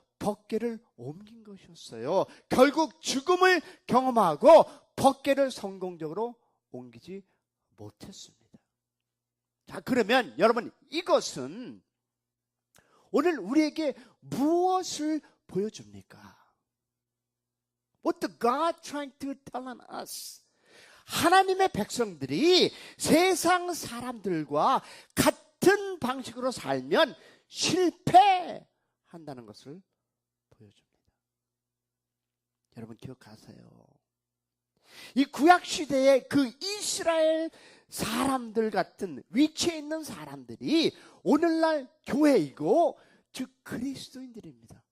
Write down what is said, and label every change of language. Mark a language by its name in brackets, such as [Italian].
[Korean] 법궤를 옮긴 것이었어요. 결국 죽음을 경험하고 법궤를 성공적으로 옮기지 못했습니다. 자, 그러면 여러분, 이것은 오늘 우리에게 무엇을 보여줍니까? [English] What did God trying to tell us? [Korean] 하나님의 백성들이 세상 사람들과 같은 방식으로 살면 실패한다는 것을 보여줍니다. 여러분 기억하세요. 이 구약시대의 그 이스라엘 사람들 같은 위치에 있는 사람들이 오늘날 교회이고 즉 그리스도인들입니다.